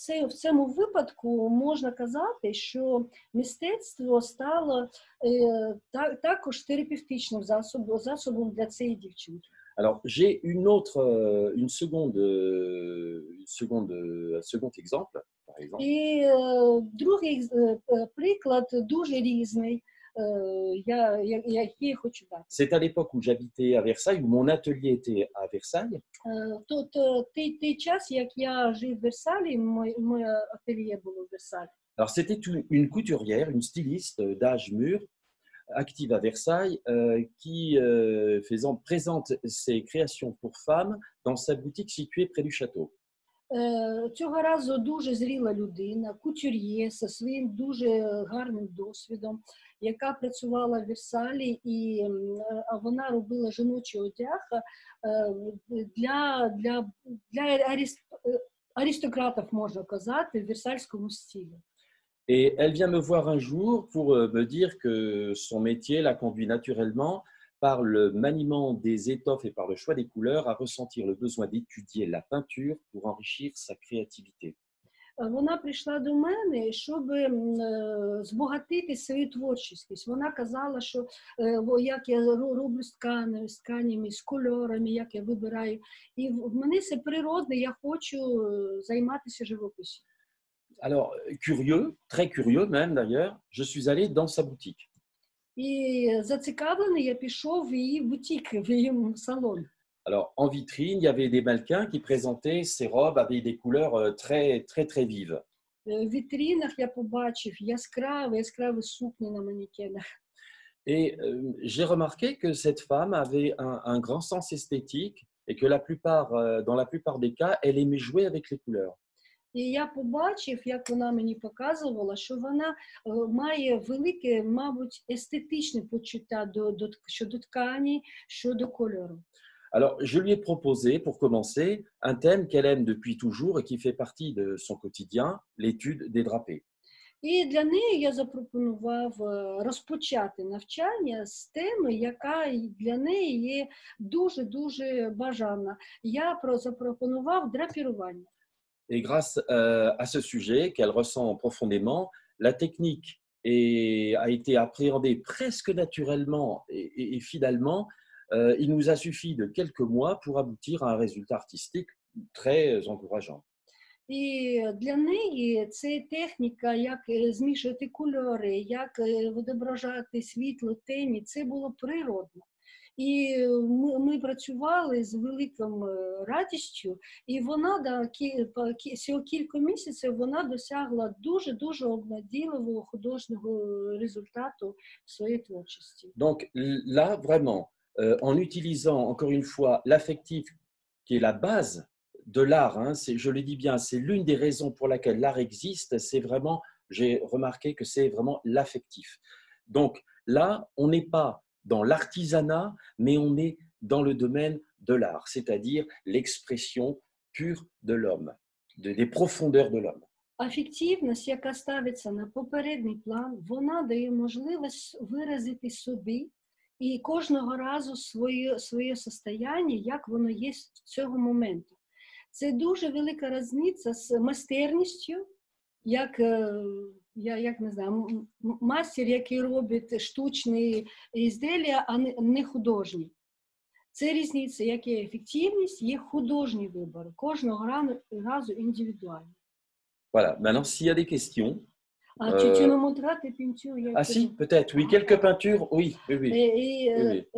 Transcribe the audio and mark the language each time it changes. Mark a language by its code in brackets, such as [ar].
[uk] В цьому випадку можна казати, що мистецтво стало також терапевтичним засобом для цієї дівчинки. [fr] Alors, j'ai un second exemple, par exemple. [uk] І другий приклад дуже різний, який я хочу дати. [fr] C'est à l'époque où j'habitais à Versailles, où mon atelier était à Versailles. [uk] Той час, як я жив в Версалі, моє ательє було в Версалі. [fr] Alors, c'était une couturière, une styliste d'âge mûr, active à Versailles, qui présente ses créations pour femmes dans sa boutique située près du château. [uk] Цього разу дуже зріла людина, кутюр'є зі своїм дуже гарним досвідом, яка працювала в Версалі, і вона робила жіночий одяг для аристократів, можна казати, в версальському стилі. [fr] Et elle vient me voir un jour pour me dire que son métier l'a conduit naturellement, par le maniement des étoffes et par le choix des couleurs, à ressentir le besoin d'étudier la peinture pour enrichir sa créativité. [uk] Вона прийшла до мене, щоб збагатити свою творчість. Вона казала, що як я роблю з тканями, з кольорами, як я вибираю. І в мене це природне, я хочу займатися живописом. [fr] Alors, curieux, très curieux même d'ailleurs, je suis allé dans sa boutique. [uk] І зацікавлений я пішов в її бутік, в її салон. [fr] Alors, en vitrine, il y avait des mannequins qui présentaient ces robes avec des couleurs très, très, très vives. [uk] В вітрінах я побачив яскраві сукні на манекенах. [fr] Et j'ai remarqué que cette femme avait un grand sens esthétique et que dans la plupart des cas, elle aimait jouer avec les couleurs. [uk] І я побачив, як вона мені показувала, що вона має велике, мабуть, естетичне почуття щодо ткані, щодо кольору. [fr] Alors, je lui ai proposé, pour commencer, un thème qu'elle aime depuis toujours et qui fait partie de son quotidien, l'étude des drapés. [uk] І для неї я запропонував розпочати навчання з теми, яка для неї є дуже-дуже бажана. Я запропонував драпірування. [fr] Et grâce à ce sujet qu'elle ressent profondément, la technique a été appréhendée presque naturellement et finalement, il nous a suffi de quelques mois pour aboutir à un résultat artistique très encourageant. [uk] І для неї це техніка, як змішувати кольори, як відображати світло, темі, це було природно. І ми працювали з великою радістю, і вона всього кілька місяців вона досягла дуже-дуже обнадійливого художнього результату в своїй творчості. [fr] Donc là, vraiment, en utilisant encore une fois l'affectif qui est la base de l'art, hein, je le dis bien, c'est l'une des raisons pour laquelle l'art existe, c'est vraiment, j'ai remarqué que c'est vraiment l'affectif. Donc là, on n'est pas dans l'artisanat, mais on est dans le domaine de l'art, c'est-à-dire l'expression pure de l'homme, des profondeurs de l'homme. [uk] Афективність, яка ставиться на попередній план, вона дає можливість виразити собі і кожного разу своє состояння, як воно є з цього моменту. Це дуже велика різниця з майстерністю, як не знаю, мастер, який робить штучні ізділля, а не художні. Це різниця, як є ефективність, є художній вибір, кожного разу індивідуально. [fr] Voilà, maintenant s'il y a des questions. Tu me montreras tes peintures? Ah si, peut-être, oui, quelques peintures, oui. Oui.